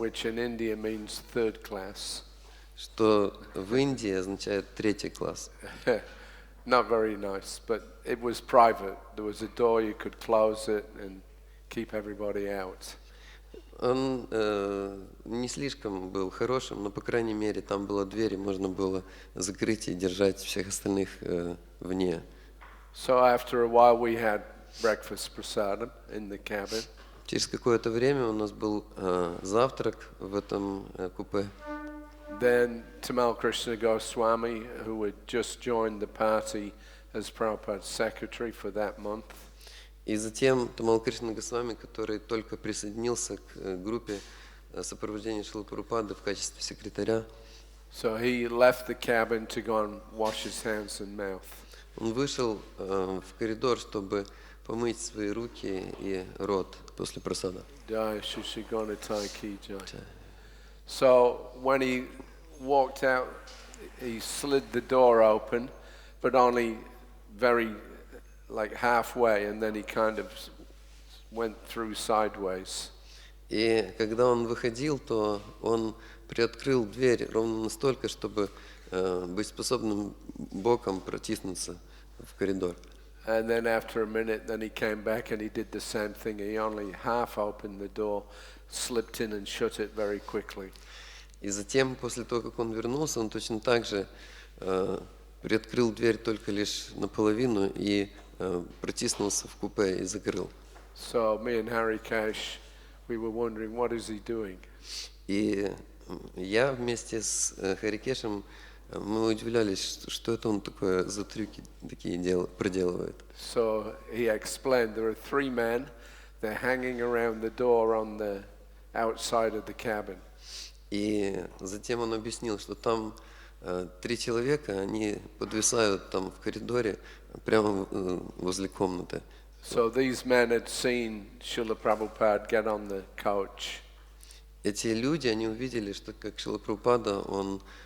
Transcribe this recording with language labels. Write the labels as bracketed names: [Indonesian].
[English] Which in India means third class. [Russian] что в Индии означает третий класс. [English] Not very nice, but it was private. There was a door, you could close it and keep everybody out. [Russian] Он не слишком был хорошим, но, по крайней мере, там была дверь, и можно было закрыть и держать всех остальных вне. [English] So after a while we had breakfast prasadam in the cabin. [Russian] Через какое-то время у нас был завтрак в этом купе. [English] Then Tamal Krishna Goswami, who had just joined the party as Prabhupada's secretary for that month, [Russian] И затем Тамал Кришна Госвами, который только присоединился к группе сопровождения Шрилы Прабхупады в качестве секретаря. [English] so he left the cabin to go and wash his hands and mouth. [Russian] Он вышел в коридор, чтобы помыть свои руки и рот после просада. [Hindi] Jai Shri Shri Gauratai Ki Jai. [English] So when he walked out, he slid the door open, but only very like halfway, and then he kind of went through sideways. [Russian] И когда он выходил, то он приоткрыл дверь ровно настолько, чтобы быть способным боком протиснуться в коридор. [English] And then after a minute, then he came back and he did the same thing. He only half opened the door, slipped in and shut it very quickly. [Russian] И затем, после того, как он вернулся, он точно так же приоткрыл дверь только лишь наполовину и протиснулся в купе и закрыл. [English] So me and Hari Cash, we were wondering, what is he doing? [Russian] И я вместе с Харикешем, мы удивлялись, что это он такое за трюки такие проделывает. [English] So he explained there are 3 men, they're hanging around the door on the outside of the cabin. [Russian] И затем он объяснил, что там 3 человека, они подвисают там в коридоре прямо возле комнаты. [English] So these men had seen Srila Prabhupada get on the coach. [Russian] Эти люди, они увидели, что как Шрила Прабхупада, он